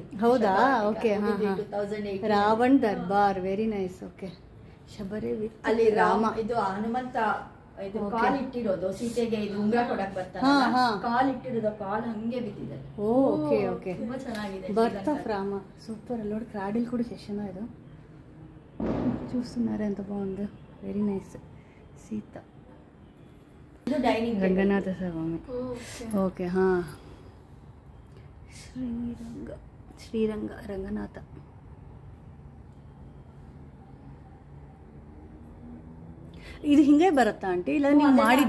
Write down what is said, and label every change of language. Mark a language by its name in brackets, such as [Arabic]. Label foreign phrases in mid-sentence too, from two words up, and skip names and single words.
[English] ಹೌದಾ? OK. Ravan Darbar. very nice. OK. [Kannada] ಶಬರಿ ಅಲ್ಲಿ ರಾಮ, ಇದು ಹನುಮಂತ ಇದು ಕಾಲ್ ಇಟ್ಟಿರೋದು. ಸೀತೆಗೆ ಇದು ಉಂಗ್ರ ಕೊಡಕ್ ಬರ್ತಾನೆ, ಕಾಲ್ ಇಟ್ಟಿರೋದು, ಕಾಲ್ ಹಂಗೆ ಬಿದ್ದಿದೆ. [English] OK OK, [Kannada] ತುಂಬಾ ಚೆನ್ನಾಗಿದೆ. [English] birth of Rama. super. [Telugu] అల్లోడు క్రాడిల్ కూడా సెషన్ ఇది చూస్తున్నారు, ఎంత బాగుంది. [English] very nice. Sita. [Kannada] ಇದು ಡೈನಿಂಗ್ ರಂಗನಾಥ ಸ್ವಾಮಿ. ಓಕೆ. ಶ್ರೀರಂಗ ರಂಗನಾಥ. ಇದು ಹಿಂಗೆ ಬರುತ್ತಾ ಆಂಟಿ, ಇಲ್ಲ ನೀವು ಮಾಡಿದ್ದ?